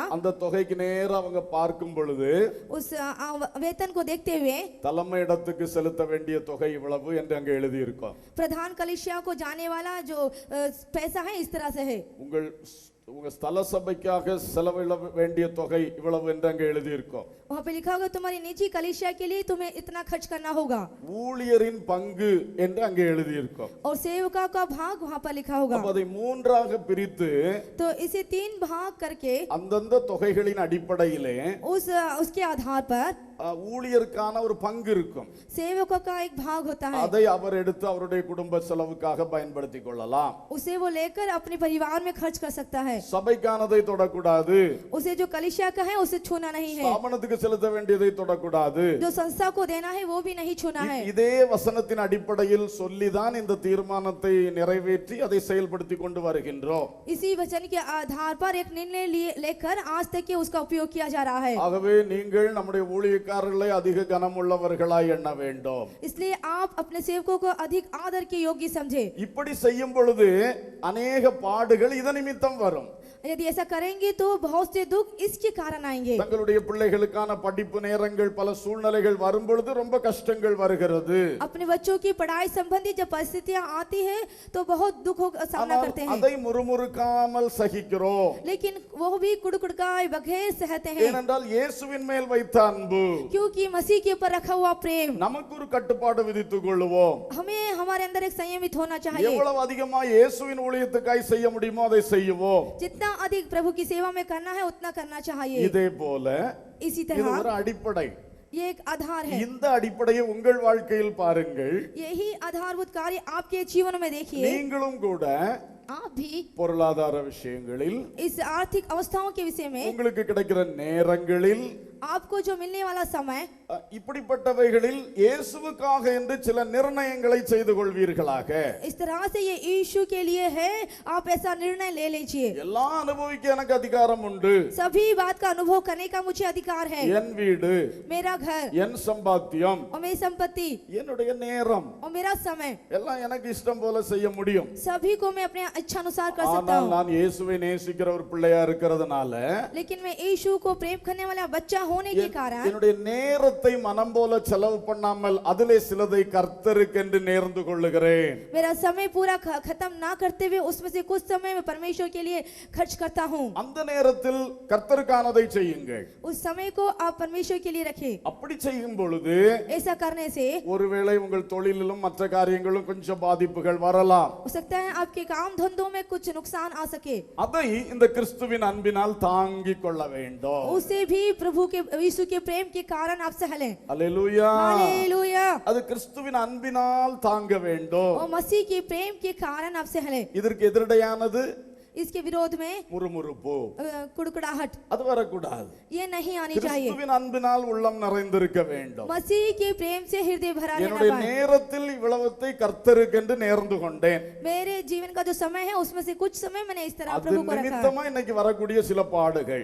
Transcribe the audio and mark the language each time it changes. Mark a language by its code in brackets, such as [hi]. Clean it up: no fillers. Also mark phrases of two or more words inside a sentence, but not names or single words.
[ta] அந்த தொகைக்கு நேரா அவங்க பார்க்கும் பொழுது [hi] उस वेतन को देखते हुए [ta] தலைமை இடத்துக்கு செலுத்த வேண்டிய தொகை இவ்வளவு என்று அங்கே எழுதி இருக்கும். [hi] प्रधान कलीसिया को जाने वाला जो पैसा है इस तरह से है. [ta] உங்க ஸ்தல சபைக்காக செலவிட வேண்டிய தொகை இவ்வளவு என்று அங்கே எழுதி இருக்கும். [hi] वहाँ पे लिखा होगा तुम्हारी निजी कलीसिया के लिए तुम्हें इतना खर्च करना होगा, [ta] ஊழியரின் பங்கு என்று அங்கே எழுதி இருக்கும். [hi] और सेवका का भाग वहाँ पर लिखा होगा. [ta] அதை மூன்றாக பிரித்து [hi] तो इसे 3 भाग करके [ta] அந்தந்த தொகைகளின் அடிப்படையிலே [hi] उसके आधार पर [ta] ஊழியருக்கான ஒரு பங்கு இருக்கும். [hi] सेवकों का एक भाग होता है. [ta] அதை அவர் எடுத்து அவருடைய குடும்ப செலவுக்காக பயன்படுத்திக் கொள்ளலாம். [hi] उसे वो लेकर अपने परिवार में खर्च कर सकता है. [ta] சபைக்கானதை தொடக்கூடாது. [hi] उसे जो कलीसिया का है उसे छूना नहीं है. [ta] ஸ்தாபனத்துக்கு செலுத்த வேண்டியதை தொடக்கூடாது. [hi] जो संस्था को देना है वो भी नहीं छूना है. [ta] இதே வசனத்தின் அடிப்படையில் சொல்லிதான் இந்த தீர்மானத்தை நிறைவேற்றி அதை செயல்படுத்தி கொண்டு வருகின்றோம். [hi] इसी वचन के आधार पर एक निर्णय लेकर आज तक के उसका उपयोग किया जा रहा है. [ta] ஆகவே நீங்கள் நம்முடைய ஊழியக்காரர்களை அதிக கனமுள்ளவர்களாய் எண்ண வேண்டும். [hi] इसलिए आप अपने सेवकों को अधिक आदर के योग्य समझे. [ta] இப்படி செய்யும் பொழுது अनेक பாடுகள் இத நிமித்தம் வரும். [hi] यदि ऐसा करेंगे तो बहुत से दुख इसके कारण आएंगे। [ta] தங்களுடைய பிள்ளைகளுக்கான படிப்பு நேரங்கள் பல சூழ்நிலைகள் வரும்பொழுது ரொம்ப கஷ்டங்கள் வருகிறது. [hi] अपने बच्चों की पढ़ाई संबंधी जब परिस्थितियां आती है तो बहुत दुखों का सामना [ta] ஆனால் [hi] करते हैं, [ta] அதை முறுமுறுக்காமல் சகிக்கிறோம். [hi] लेकिन वो भी कुड़कुड़काए बगैर सहते हैं, [ta] ஏனென்றால் இயேசுவின் மேல் வைத்த அன்பு. [hi] क्योंकि मसीह के ऊपर रखा हुआ प्रेम। [ta] நமக்கு ஒரு கட்டுப்பாடு விதித்துக் கொள்ளுவோம். [hi] हमें हमारे अंदर एक संयमित होना चाहिए। [ta] எவ்வளவு அதிகமா இயேசுவின் ஊழியத்துக்காய் செய்ய முடியுமோ அதை செய்வோம். [hi] जितना अधिक प्रभु की सेवा में करना है उतना करना चाहिए। [ta] இதே போல [hi] इसी [ta] இது [hi] तरह [ta] ஒரு அடிப்படை. [hi] ये एक आधार है। [ta] இந்த அடிப்படையை உங்கள் வாழ்க்கையில் பாருங்கள். [hi] यही आधारभूत कार्य आपके जीवन में देखिए। [ta] நீங்களும் கூட [hi] आप भी [ta] பொருளாதார விஷயங்களில், [hi] इस आर्थिक अवस्थाओं के विषय में, [ta] உங்களுக்கு கிடைக்கிற நேரங்களில், [hi] आपको जो मिलने वाला समय, [ta] இப்படிப்பட்டவைகளில் இயேசுவுக்காக என்று சில நிர்ணயங்களை செய்து கொள்வீர்களாக. [hi] इस तरह से ये यीशु के लिए है, आप ऐसा निर्णय ले लीजिए। [ta] எல்லாம் அனுபவிக்க எனக்கு அதிகாரம் உண்டு. [hi] सभी बात का अनुभव करने का मुझे अधिकार है। [ta] என் வீடு, [hi] मेरा घर [ta] என் சம்பாத்தியம், [hi] और मेरी संपत्ति [ta] என்னுடைய நேரம் [hi] और मेरा समय, [ta] எல்லாம் எனக்கு இஷ்டம் போல செய்ய முடியும். [hi] सभी को मैं अपने इच्छा अनुसार कर सकता [ta] ஆனால் [hi] हूँ। [ta] நான் இயேசுவை நேசிக்கிற ஒரு பிள்ளையா இருக்கிறதுனால [hi] लेकिन मैं यीशु को प्रेम करने वाला बच्चा होने के कारण [ta] என்னுடைய நேரத்தை மனம் போல செலவு பண்ணாமல் அதிலே சிலதை கர்த்தருக்கென்று நேர்ந்து கொள்ளுகிறேன். [hi] मेरा समय पूरा खत्म ना करते हुए उसमें से कुछ समय मैं परमेश्वर के लिए खर्च करता हूँ। [ta] அந்த நேரத்தில் கர்த்தருக்கானதை செய்யுங்கள். [hi] उस समय को आप परमेश्वर के लिए रखें। [ta] அப்படி செய்யும் பொழுது [hi] ऐसा करने से [ta] ஒருவேளை உங்கள் தொழிலிலும் மற்ற காரியங்களும் கொஞ்சம் பாதிப்புகள் வரலாம். [hi] हो सकता है आपके काम धंधों में कुछ नुकसान आ सके, [ta] அதை இந்த கிறிஸ்துவின் அன்பினால் தாங்கிக் கொள்ள வேண்டும். [hi] उसे भी प्रभु के यीशु के प्रेम के कारण आप सह लें। [ta] அல்லேலூயா. [hi] हालेलुया। [ta] அது கிறிஸ்துவின் அன்பினால் தாங்க வேண்டும். [hi] और मसीह के प्रेम के कारण आप सह लें। [ta] இதற்கு எதிரடையானது [hi] इसके विरोध में [ta] முறுமுறுப்பு, [hi] कुड़कुड़ाहट, [ta] அது வரக்கூடாது. [hi] ये नहीं आनी चाहिए। [ta] கிறிஸ்துவின் அன்பினால் உள்ளம் நிறைந்திருக்க வேண்டும். [hi] मसीह के प्रेम से हृदय भरा रहना [ta] என்னுடைய [hi] पाए। [ta] நேரத்தில் இவ்வளவத்தை கர்த்தருக்கென்று நேர்ந்து கொண்டேன். [hi] मेरे जीवन का जो समय है उसमें से कुछ समय मैंने इस तरह [ta] அது [hi] प्रभु को रखा है। [ta] நிமித்தமா இன்னைக்கு வரக்கூடிய சில பாடுகள்,